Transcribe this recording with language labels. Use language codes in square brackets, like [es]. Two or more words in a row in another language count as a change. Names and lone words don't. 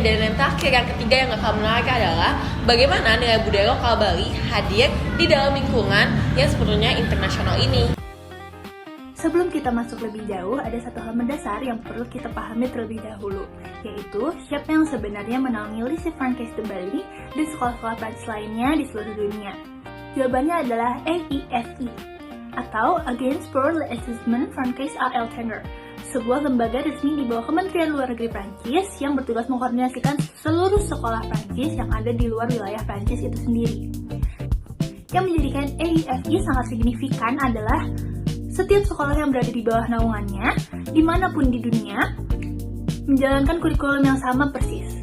[id] Dan yang terakhir, yang ketiga yang gak kalah menarik adalah bagaimana nilai budaya lokal Bali hadir di dalam lingkungan yang sepenuhnya internasional ini. Sebelum kita masuk lebih jauh, ada satu hal mendasar yang perlu kita pahami terlebih dahulu, yaitu siapa yang sebenarnya menaungi Lycée Francaise de Bali dan sekolah-sekolah Prancis lainnya di seluruh dunia. Jawabannya adalah AEFE, atau Agence pour l'Enseignement Français à l'étranger, sebuah lembaga resmi di bawah Kementerian Luar Negeri Prancis yang bertugas mengkoordinasikan seluruh sekolah Prancis yang ada di luar wilayah Prancis itu sendiri. Yang menjadikan AEFE sangat signifikan adalah setiap sekolah yang berada di bawah naungannya, dimanapun di dunia, menjalankan kurikulum yang sama persis.